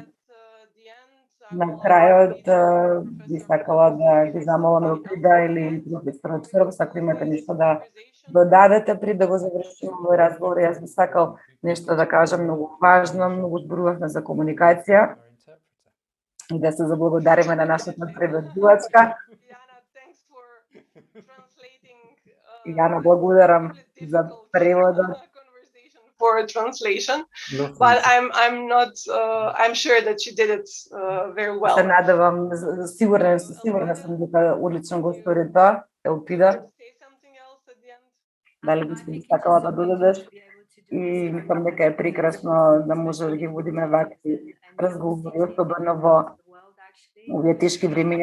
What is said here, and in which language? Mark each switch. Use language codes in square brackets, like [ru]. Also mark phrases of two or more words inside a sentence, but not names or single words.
[mk] На крајот би сакала да ги замолам Елпида или професорот Фрбс, ако имате нешто да додадете пред да го завршиме овој разговор. Јас би сакал нешто да кажам многу важно, многу зборувавме за комуникација и да се заблагодариме на нашата преведувачка. Јана, благодарам за преводот. [en] For a translation, but I'm sure that she did it very well. [mk] Се надевам, сигурна сум дека одлично го стори тоа, Елпида. Дали би сакала да додадеш? И мислам дека е прекрасно да може да ги водиме вакви разговори, особено во овие тешки времиња.